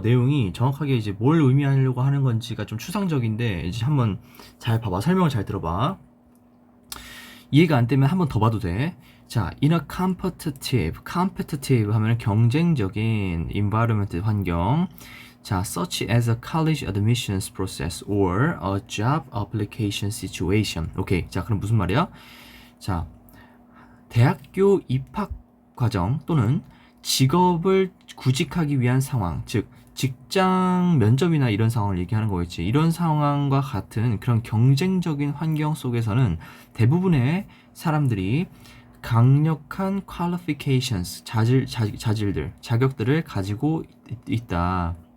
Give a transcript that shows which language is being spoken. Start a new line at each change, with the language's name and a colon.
Korean: 내용이 정확하게 이제 뭘 의미하려고 하는 건지가 좀 추상적인데, 이제 한번 잘 봐봐. 설명을 잘 들어봐. 이해가 안 되면 한번 더 봐도 돼. 자,
English: in a competitive
Korean: 하면 경쟁적인 environment 환경.
English: 자, such as a college admissions process or a job application situation.
Korean: 오케이. 자, 그럼 무슨 말이야? 자, 대학교 입학 과정 또는 직업을 구직하기 위한 상황, 즉 직장 면접이나 이런 상황을 얘기하는 거겠지. 이런 상황과 같은 그런 경쟁적인 환경 속에서는 대부분의 사람들이 강력한 qualifications, 자격들을 가지고 있다.